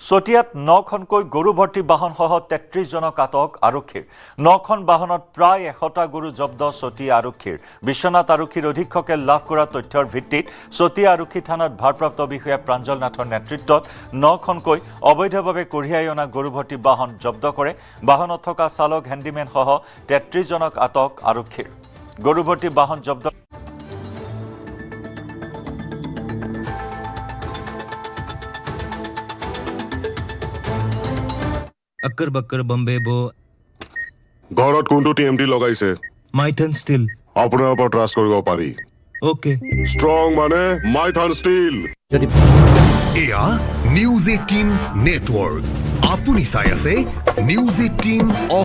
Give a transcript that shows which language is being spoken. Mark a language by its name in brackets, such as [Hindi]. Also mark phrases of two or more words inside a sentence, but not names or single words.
[Assamese] চতিয়াত 9খনকৈ গৰু ভৰ্তি বাহনসহ 33জনক আটক আৰক্ষীৰ 9খন বাহনত প্ৰায় 100টা গৰু জব্দ চতিয়া আৰক্ষীৰ বিশ্বনাথ আৰক্ষীৰ অধীক্ষকে লাভ কৰা তথ্যৰ ভিত্তিত চতিয়া আৰক্ষী থানাত ভাৰপ্ৰাপ্ত বিষয়া প্ৰাঞ্জল নাথৰ নেতৃত্বত 9খনকৈ অবৈধভাৱে কঢ়িয়াই অনা গৰু ভৰ্তি বাহন জব্দ কৰে বাহনত থকা চালক হেণ্ডিমেনসহ 33জনক আটক আৰক্ষীৰ গৰু ভৰ্তি বাহন জব্দ [Hindi] अक्कर बक्कर बम्बे बो [Assamese] ঘৰত কোনটো টিএমটি লগাইছে [Hindi] माइथन स्टील [Assamese] আপোনাৰ ওপৰত ট্ৰাষ্ট কৰিব পাৰি [Hindi] ओके [Assamese] ষ্ট্ৰং মানে মাইথান ষ্টীল এয়া নিউজ 18 নেটৱৰ্ক আপুনি চাই আছে নিউজ 18